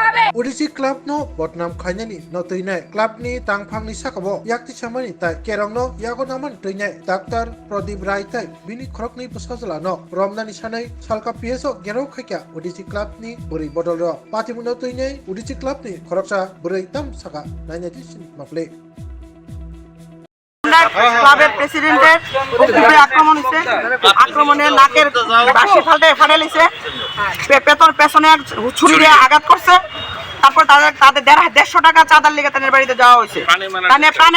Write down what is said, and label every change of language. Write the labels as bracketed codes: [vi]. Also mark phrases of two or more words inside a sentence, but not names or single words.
[trp] Udisi club no botnam khainani no tuinai club ni tangphangni sakabo yakti samani tai kerong no yago naman tuinai Dr. Pradip Rai tai bini khorokni pasajala no romnani sanai salka PSO gero khaikya Udisi club ni buri bodol ro patimuno tuinai Udisi club ni khoroksa buri tam saka nainati sin maple [bn] ক্লাবের প্রেসিডেন্টের উপরে আক্রমণ হয়েছে আক্রমণে নাকের বাঁশি ফাটে লিছে পেছনে ছুরি দিয়ে আঘাত করছে তারপর তাদের 150 টাকা চাঁদার লেগে তাদের বাড়িতে যাওয়া হয়েছে প্রাণে